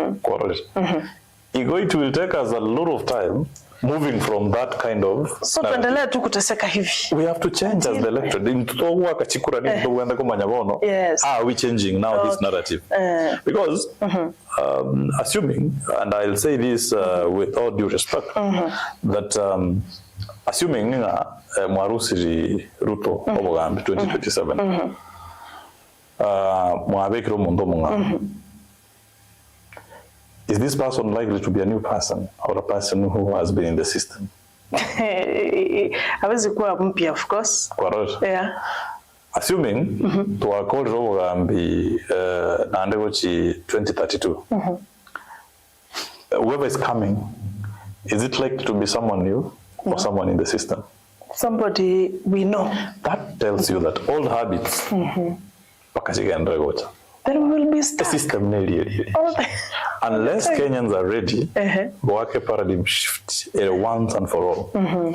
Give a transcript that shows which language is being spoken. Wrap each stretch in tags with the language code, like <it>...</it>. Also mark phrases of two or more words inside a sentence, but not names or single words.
<en>It will take us a lot of time moving from that kind of we have to change as the electorate. Yes. How are we changing now this narrative? Because assuming, and I'll say this with all due respect, that assuming</en> <luy>nga mwarusiri Ruto obugambi 2027 mwabekiro mundu munga,</luy> <en>is this person likely to be a new person or a person who has been in the system?</en> <sw>Hawezi kuwa mpya,</sw> <en>of course. Correct. Yeah.</en> <luy>Assuming tuwakolera obugambi nandegoki 2032,</luy> <en>whoever is coming, is it likely to be someone new or someone in the system? Somebody we know. That tells you that old habits Then we will be the stuck. system unless Kenyans are ready, work a paradigm shift once and for all.</en>